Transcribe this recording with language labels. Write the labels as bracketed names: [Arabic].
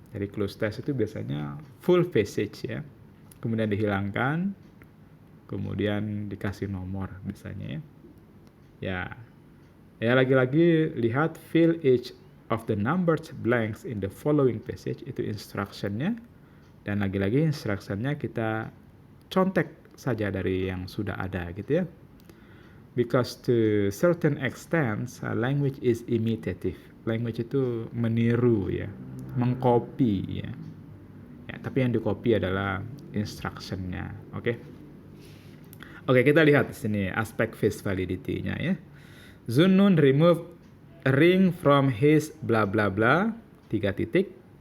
[Indonesian] Jadi close test itu biasanya full passage ya. Kemudian dihilangkan, kemudian dikasih nomor biasanya ya. Ya lagi-lagi lihat [English] fill each of the numbered blanks in the following passage, [Indonesian] itu instructionnya. Dan lagi-lagi instructionnya kita contek saja dari yang sudah ada gitu ya. [English] Because to certain extent, language is imitative. [Indonesian] Language itu meniru ya, mengcopy ya. Tapi yang dicopy adalah instruction-nya. Oke, kita lihat di sini aspek face validity-nya ya. [English] Zunnun remove a ring from his bla bla [Indonesian] bla, 3 titik.